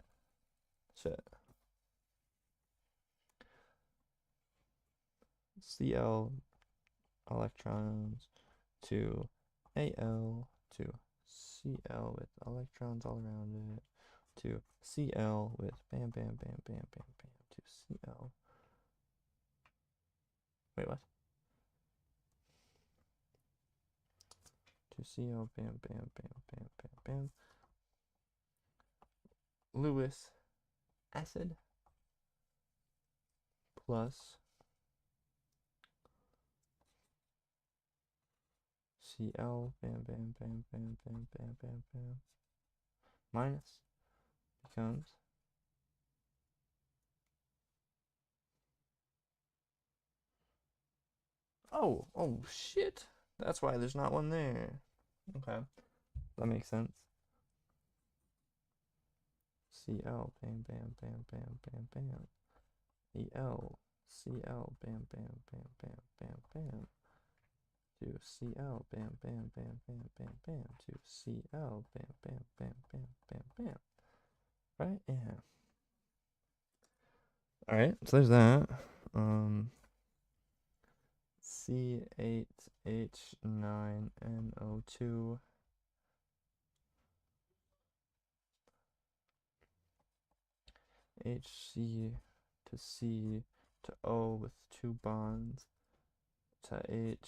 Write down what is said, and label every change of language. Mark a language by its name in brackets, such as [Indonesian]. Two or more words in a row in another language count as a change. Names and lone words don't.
[English] Shit. CL electrons to AL to CL with electrons all around it to CL with bam bam bam bam bam bam to CL. Wait, what? To CL bam bam bam bam bam bam. Lewis acid plus CL bam bam bam bam bam bam bam bam minus becomes oh shit. That's why there's not one there. Okay. That makes sense. CL, bam, bam, bam, bam, bam, bam. EL, CL, bam, bam, bam, bam, bam, bam. To CL, bam, bam, bam, bam, bam, bam. To CL, bam, bam, bam, bam, bam, bam. Right? Yeah. Alright, so there's that. C8H9NO2. HC to C to O with two bonds to H.